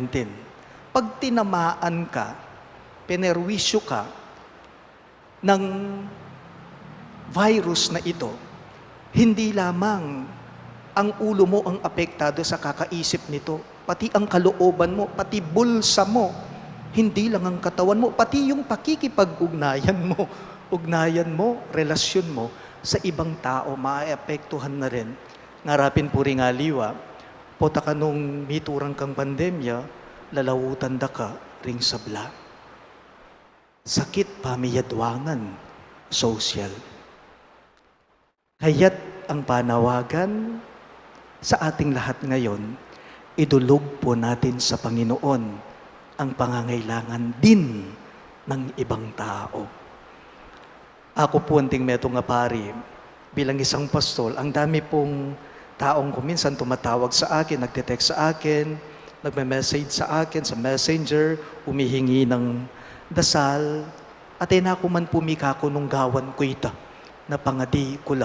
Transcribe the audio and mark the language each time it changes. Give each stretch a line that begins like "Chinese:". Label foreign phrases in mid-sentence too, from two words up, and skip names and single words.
Filipino: Pag tinamaan ka, penerwisyo ka ng virus na ito, hindi lamang ang ulo mo ang apektado sa kakaisip nito, pati ang kalooban mo, pati bulsa mo, hindi lang ang katawan mo, pati yung pakikipag-ugnayan mo, relasyon mo sa ibang tao, maaapektuhan na rin.
Pampanga: Ngarapin po rin aliwa, pota ka nung miturang kang pandemya, lalawutan da ka ring sabla. Sakit pamiyadwangan, social.
Filipino: Kaya't ang panawagan sa ating lahat ngayon, idulog po natin sa Panginoon ang pangangailangan din ng ibang tao. Ako po anting meto nga pari, bilang isang pastol, ang dami pong taong kuminsan tumatawag sa akin, nagte-text sa akin, nagme-message sa akin sa messenger, humihingi ng dasal,
Pampanga: at ako man pumika ko nung gawan ko ita, na pangadi kula.